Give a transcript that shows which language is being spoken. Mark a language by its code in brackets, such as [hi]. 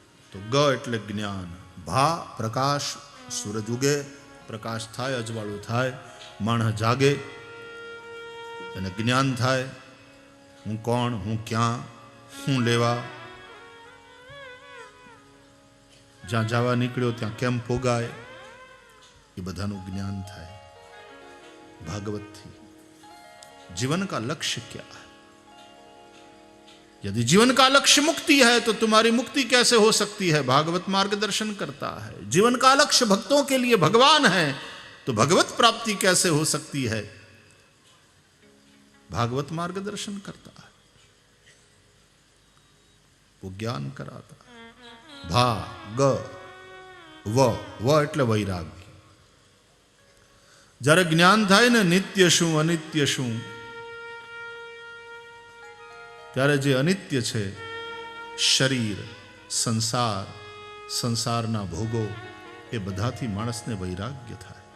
[gu] તો ગ એટલે જ્ઞાન, ભા પ્રકાશ, સૂરજ ઉગે, પ્રકાશ થાય, અજવાળું થાય, માણસ જાગે અને જ્ઞાન થાય. હું કોણ, હું ક્યાં, હું લેવા, જ્યાં જવા નીકળ્યો ત્યાં કેમ પોગાય, ये बधाનું ज्ञान થાય भागवत थी. [hi] जीवन का लक्ष्य क्या है? यदि जीवन का लक्ष्य मुक्ति है तो तुम्हारी मुक्ति कैसे हो सकती है? भागवत मार्गदर्शन करता है. जीवन का लक्ष्य भक्तों के लिए भगवान है तो भगवत प्राप्ति कैसे हो सकती है? भागवत मार्गदर्शन करता है, वो ज्ञान कराता. [gu] भा ग व એટલે વૈરાગ્ય. જ્યારે જ્ઞાન થાય ને નિત્ય શું અનિત્ય શું, ત્યારે જે અનિત્ય છે શરીર, સંસાર, સંસારના ભોગો, એ બધાથી માણસને વૈરાગ્ય થાય.